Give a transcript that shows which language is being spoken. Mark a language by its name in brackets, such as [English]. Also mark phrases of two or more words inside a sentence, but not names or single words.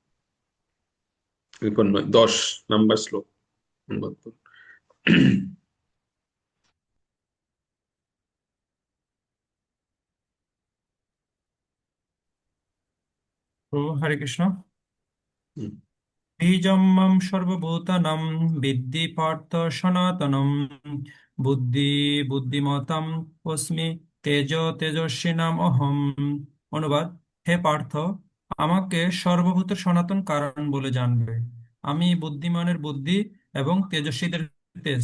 [Bangla] 10 নম্বর শ্লোক। প্রভু হরে কৃষ্ণ। হুম। [Sanskrit] বীজম মাম সর্বভূতানাং বিদ্ধি পার্থ সনাতনম বুদ্ধি বুদ্ধিমতাম অস্মি তেজ তেজস্বিনাম অহম। [Bangla] অনুবাদ: হে পার্থ, আমাকে সর্বভূতের সনাতন কারণ বলে জানবে। আমি বুদ্ধিমানের বুদ্ধি এবং তেজস্বীদের তেজ।